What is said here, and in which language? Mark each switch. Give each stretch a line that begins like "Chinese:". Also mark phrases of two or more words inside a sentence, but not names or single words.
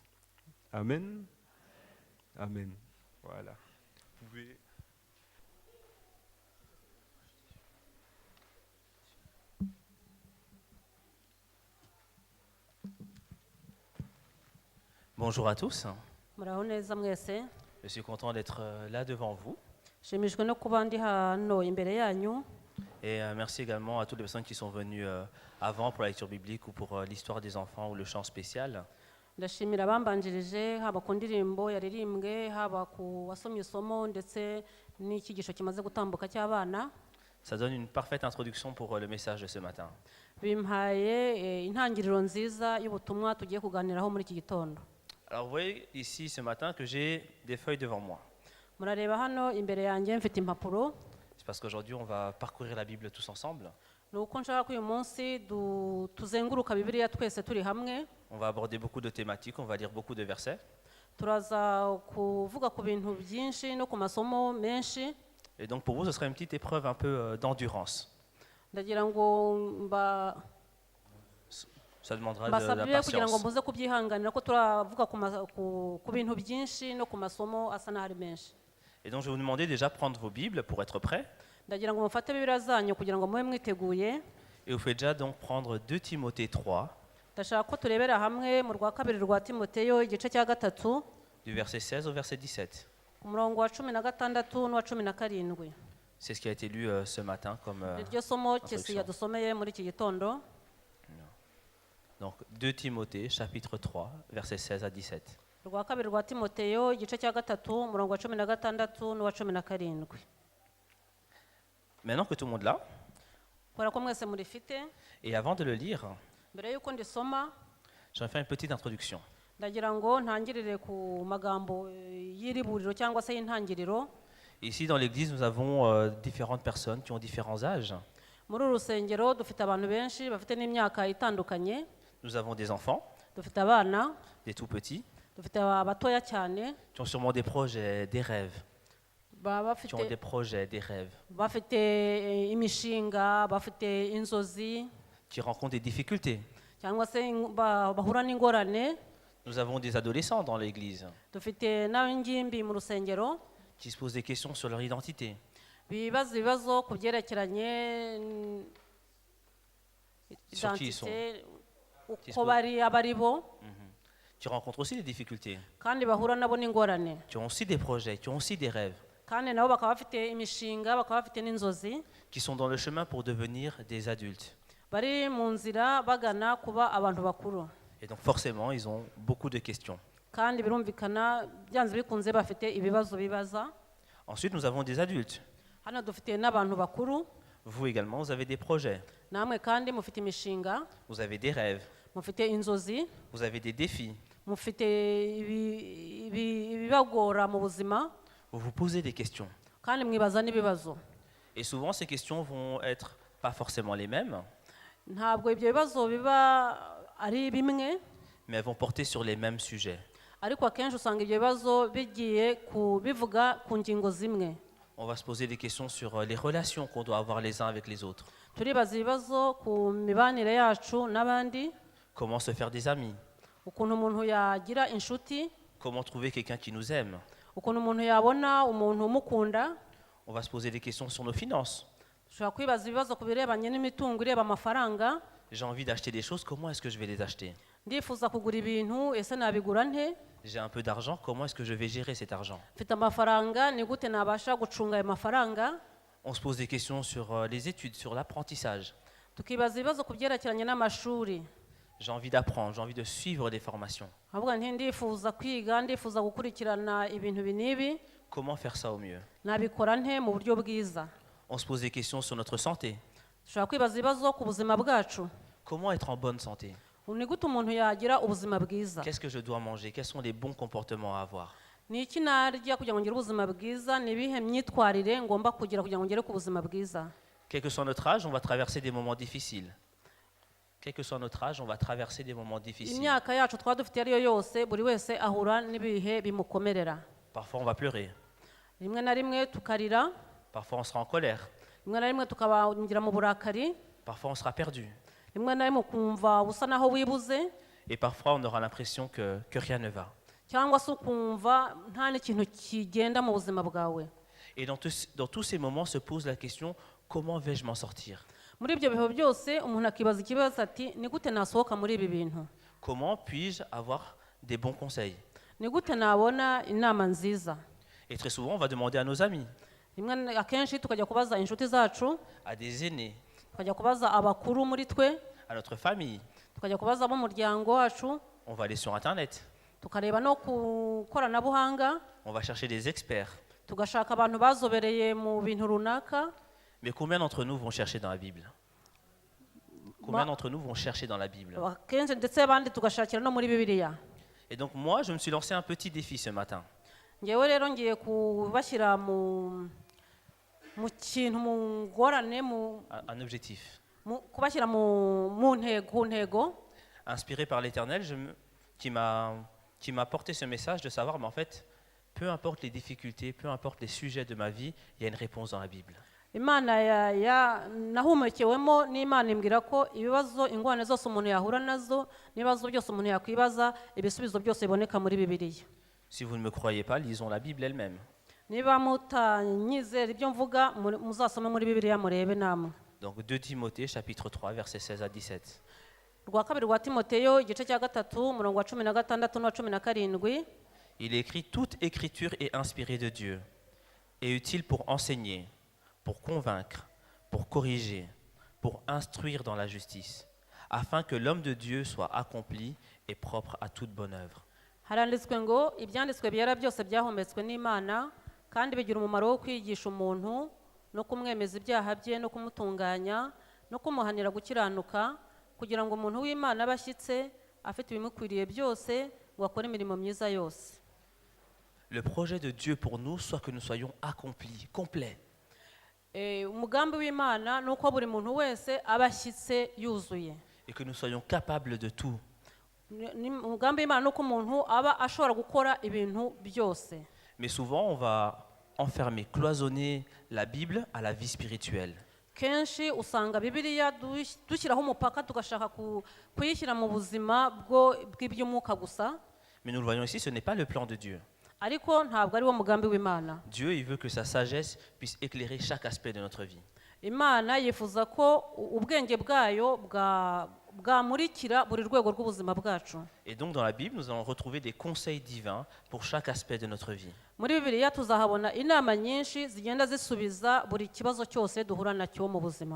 French: Amen. Amen. Voilà. Vous pouvez... Bonjour à tous.
Kinyarwanda: muraho neza mwese
French: Je suis content d'être là devant vous.
Kinyarwanda: nshimishwe no kuba ndi hano imbere yanyu
French: Et merci également à toutes les personnes qui sont venues avant pour la lecture biblique ou pour l'histoire des enfants ou le chant spécial.
Kinyarwanda: ndashimira abambanjirije haba ku ndirimbo yaririmbwe haba ku wasomye isomo ndetse n'icyigisho kimaze gutambuka cy'abana.
French: Ça donne une parfaite introduction pour le message de ce matin.
Kinyarwanda: bimpaye intangiriro nziza y'ubutumwa tugiye kuganiraho muri iki gitondo.
French: Alors vous voyez ici ce matin que j'ai des feuilles devant moi.
Kinyarwanda: murareba hano imbere yanjye mfite impapuro.
French: C'est parce qu'aujourd'hui on va parcourir la Bible tous ensemble.
Kinyarwanda: ni uko nshaka ko uyu munsi tuzenguruka bibiliya twese turi hamwe.
French: On va aborder beaucoup de thématiques, on va lire beaucoup de versets.
Kinyarwanda: turaza kuvuga ku bintu byinshi no ku masomo menshi.
French: Et donc pour vous ce sera une petite épreuve un peu d'endurance.
Kinyarwanda: ndagira ngo
French: Ça demandera de la
Kinyarwanda: mbasabire kugira ngo
French: patience.
Kinyarwanda: muze kubyihanganira ko turavuga ku bintu byinshi no ku masomo asa n'ahari menshi.
French: Et donc je vais vous demander déjà de prendre vos Bibles pour être prêts.
Kinyarwanda: ndagira ngo mufate bibiliya zanyu kugira ngo mube mwiteguye.
French: Et vous pouvez déjà donc prendre 2 Timothée 3,
Kinyarwanda: ndashaka ko turebera hamwe mu rwa kabiri rwa timoteyo igice cya gatatu
French: du verset 16 au verset 17.
Kinyarwanda: ku murongo wa 16 n'uwa 17.
French: C'est ce qui a été lu ce matin comme
Kinyarwanda: niryo somo kesi
French: introduction.
Kinyarwanda: yadusomeye muri iki gitondo.
French: Donc 2 Timothée chapitre 3 verset 16 à 17.
Kinyarwanda: rwa kabiri rwa timoteyo igice cya gatatu umurongo wa 16 n'uwa 17.
French: Maintenant que tout le monde l'a,
Kinyarwanda: kubera ko mwese murifite,
French: et avant de le lire,
Kinyarwanda: mbere y'uko ndisoma
French: je vais faire une petite introduction.
Kinyarwanda: ndagira ngo ntangirire ku magambo y'iriburiro cyangwa se y'intangiriro.
French: Ici dans l'église, nous avons différentes personnes qui ont différents âges.
Kinyarwanda: muri uru rusengero dufite abantu benshi bafite n'imyaka itandukanye.
French: Nous avons des enfants,
Kinyarwanda: dufite abana,
French: des tout petits,
Kinyarwanda: dufite abatoya cyane
French: qui ont sûrement des projets, des rêves,
Kinyarwanda: baba
French: qui ont des projets, des rêves,
Kinyarwanda: bafite imishinga, bafite inzozi
French: qui rencontrent des difficultés.
Kinyarwanda: cyangwa se bahura n'ingorane.
French: Nous avons des adolescents dans l'église
Kinyarwanda: dufite n'ab'ingimbi mu rusengero
French: qui se posent des questions sur leur identité.
Kinyarwanda: bibaza ibibazo ku byerekeranye
French: Sur qui ils sont.
Kinyarwanda: identité,
French: Qui se
Kinyarwanda: uko
French: posent-
Kinyarwanda: bari abo ari bo,
French: Qui rencontrent aussi des difficultés,
Kinyarwanda: kandi bahura nabo n'ingorane,
French: qui ont aussi des projets, qui ont aussi des rêves,
Kinyarwanda: kandi nabo bakaba bafite imishinga, bakaba bafite n'inzozi,
French: qui sont dans le chemin pour devenir des adultes.
Kinyarwanda: bari mu nzira bagana kuba abantu bakuru.
French: Et donc forcément, ils ont beaucoup de questions.
Kinyarwanda: kandi birumvikana byanze bikunze bafite ibibazo bibaza.
French: Ensuite, nous avons des adultes.
Kinyarwanda: hano dufite n'abantu bakuru,
French: Vous également, vous avez des projets,
Kinyarwanda: namwe kandi mufite imishinga,
French: vous avez des rêves,
Kinyarwanda: mufite inzozi,
French: vous avez des défis.
Kinyarwanda: mufite ibibagora mu buzima,
French: Vous vous posez des questions.
Kinyarwanda: kandi mwibaza n'ibibazo.
French: Et souvent, ces questions vont être pas forcément les mêmes,
Kinyarwanda: ntabwo ibyo bibazo biba ari bimwe,
French: mais elles vont porter sur les mêmes sujets.
Kinyarwanda: ariko akenshi usanga ibyo bibazo bigiye bivuga ku ngingo zimwe.
French: On va se poser des questions sur les relations qu'on doit avoir les uns avec les autres.
Kinyarwanda: turibaza ibibazo ku mibanire yacu n'abandi,
French: Comment se faire des amis?
Kinyarwanda: ukuntu umuntu yagira inshuti,
French: Comment trouver quelqu'un qui nous aime?
Kinyarwanda: ukuntu umuntu yabona umuntu umukunda.
French: On va se poser des questions sur nos finances.
Kinyarwanda: dushobora kwibaza ibibazo ku birebanye n'imitungo ireba amafaranga.
French: J'ai envie d'acheter des choses, comment est-ce que je vais les acheter?
Kinyarwanda: ndifuza kugura ibintu, ese nabigura nte?
French: J'ai un peu d'argent, comment est-ce que je vais gérer cet argent?
Kinyarwanda: mfite amafaranga, ni gute nabasha gucunga ayo mafaranga?
French: On se pose des questions sur les études, sur l'apprentissage.
Kinyarwanda: tukibaza ibibazo ku byerekeranye n'amashuri.
French: J'ai envie d'apprendre, j'ai envie de suivre des formations.
Kinyarwanda: avuga nti ndifuza kwiga ndifuza gukurikirana ibintu binibi
French: Comment faire ça au mieux?
Kinyarwanda: nabikora nte mu buryo bwiza.
French: On se pose des questions sur notre santé.
Kinyarwanda: dushobora kwibaza ibibazo ku buzima bwacu.
French: Comment être en bonne santé?
Kinyarwanda: ni gute umuntu yagira ubuzima bwiza?
French: Qu'est-ce que je dois manger? Quels sont les bons comportements à avoir?
Kinyarwanda: ni iki narya kugira ngo ngire ubuzima bwiza? ni ibihe myitwarire ngomba kugira kugira ngo ngere ku buzima bwiza?
French: Quel que soit notre âge, on va traverser des moments difficiles. Quel que soit notre âge, on va traverser des moments difficiles.
Kinyarwanda: imyaka yacu twaba dufite ariyo yose buri wese ahura n'ibihe bimukomerera.
French: Parfois, on va pleurer.
Kinyarwanda: rimwe na rimwe tukarira,
French: Parfois, on sera en colère.
Kinyarwanda: rimwe na rimwe tukabangira mu burakari,
French: Parfois, on sera perdu.
Kinyarwanda: rimwe na rimwe ukumva usa naho wibuze,
French: Et parfois, on aura l'impression que rien ne va.
Kinyarwanda: cyangwa se ukumva nta n'ikintu kigenda mu buzima bwawe.
French: Et dans tous ces moments se pose la question, comment vais-je m'en sortir?
Kinyarwanda: muri ibyo bihe byose umuntu akibaza ikibazo ati ni gute nasohoka muri ibi bintu?
French: Comment puis-je avoir des bons conseils?
Kinyarwanda: ni gute nabona inama nziza?
French: Et très souvent, on va demander à nos amis,
Kinyarwanda: rimwe akenshi tukajya kubaza inshuti zacu,
French: à des aînés,
Kinyarwanda: tukajya kubaza abakuru muri twe,
French: à notre famille.
Kinyarwanda: tukajya kubaza ab'umuryango wacu,
French: On va aller sur Internet.
Kinyarwanda: tukareba no ku koranabuhanga,
French: On va chercher des experts.
Kinyarwanda: tugashaka abantu bazobereye mu bintu runaka.
French: Mais combien d'entre nous vont chercher dans la Bible? Combien d'entre nous vont chercher dans la Bible?
Kinyarwanda: akenshi ndetse abandi tugashakira no muri bibiliya.
French: Et donc moi, je me suis lancé un petit défi ce matin.
Kinyarwanda: ngewe rero ngiye kubashyira mu kintu mu ngorane,
French: Un objectif.
Kinyarwanda: kubashyira ku ntego.
French: Inspiré par l'Éternel, qui m'a porté ce message de savoir, mais en fait, peu importe les difficultés, peu importe les sujets de ma vie, il y a une réponse dans la Bible.
Kinyarwanda: imana nahumekewemo n'imana imbwira ko ibibazo ingorane zose umuntu yahura nazo n'ibibazo byose umuntu yakwibaza ibisubizo byose biboneka muri bibiliya.
French: Si vous ne me croyez pas, lisons la Bible elle-même.
Kinyarwanda: niba mutanyizera ibyo mvuga muzasome muri bibiliya murebe namwe.
French: Donc 2 Timothée chapitre 3 versets 16 à 17.
Kinyarwanda: rwa kabiri rwa timoteyo igice cya gatatu umurongo wa 16 n'uwa 17.
French: Il est écrit: toute écriture est inspirée de Dieu et utile pour enseigner, pour convaincre, pour corriger, pour instruire dans la justice, afin que l'homme de Dieu soit accompli et propre à toute bonne œuvre.
Kinyarwanda: haranditswe ngo ibyanditswe byera byose byahumetswe n'imana kandi bigira umumaro wo kwigisha umuntu no kumwemeza ibyaha bye no kumutunganya no kumuhanira gukiranuka kugira ngo umuntu w'imana abe ashyitse afite ibimukwiriye byose ngo akore imirimo myiza yose.
French: Le projet de Dieu pour nous soit que nous soyons accomplis, complets.
Kinyarwanda: umugambi w'imana ni uko buri muntu wese aba ashyitse yuzuye.
French: Et que nous soyons capables de tout.
Kinyarwanda: umugambi w'imana ni uko umuntu aba ashobora gukora ibintu byose.
French: Mais souvent, on va enfermer, cloisonner la Bible à la vie spirituelle.
Kinyarwanda: kenshi usanga bibiliya dushyiraho umupaka tugashaka kuyishyira mu buzima bw'iby'umwuka gusa.
French: Mais nous le voyons ici, ce n'est pas le plan de Dieu.
Kinyarwanda: ariko ntabwo ari wo mugambi w'imana.
French: Dieu, il veut que sa sagesse puisse éclairer chaque aspect de notre vie.
Kinyarwanda: imana yifuza ko ubwenge bwayo bwamurikira buri rwego rw'ubuzima bwacu.
French: Et donc dans la Bible, nous allons retrouver des conseils divins pour chaque aspect de notre vie.
Kinyarwanda: muri bibiliya tuzahabona inama nyinshi zigenda zisubiza buri kibazo cyose duhura nacyo mu buzima.